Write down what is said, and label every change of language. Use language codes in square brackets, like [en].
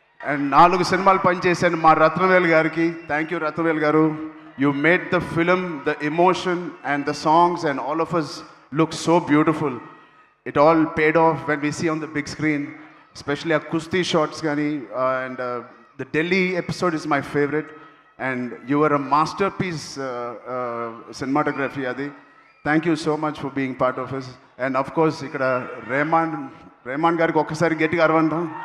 [te] And 4 సినిమాలు పనిచేశాను మా రత్నవేల్ గారికి. థ్యాంక్ యూ రత్నవేల్ గారు. [en] You made the film, the emotion and the songs and all of us look so beautiful. It all paid off when we see on the big screen, especially a kusti shots gani, and the Delhi episode is my favorite, and you were a masterpiece cinematography adi. Thank you so much for being part of us. And of course [te] ఇక్కడ రెహమాన్ గారికి ఒక్కసారి గట్టిగా అరవంటాం.